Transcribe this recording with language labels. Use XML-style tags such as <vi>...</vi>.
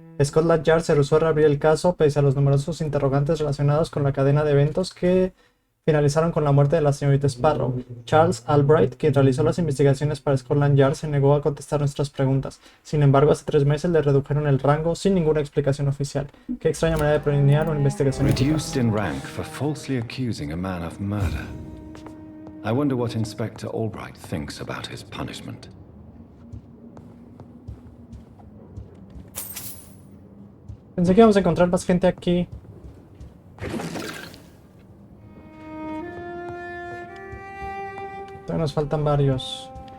<es>Scotland Yard se rehusó a reabrir el caso pese a los numerosos interrogantes relacionados con la cadena de eventos que finalizaron con la muerte de la señorita Sparrow. Charles Albright, quien realizó las investigaciones para Scotland Yard, se negó a contestar nuestras preguntas. Sin embargo, hace 3 meses le redujeron el rango sin ninguna explicación oficial. Qué extraña manera de planear una investigación</es> <en>Reduced in rank for falsely accusing a man of murder. I wonder what Inspector Albright thinks about his punishment.</en> <es>Pensé que íbamos a encontrar más gente aquí. Nos faltan varios.</es>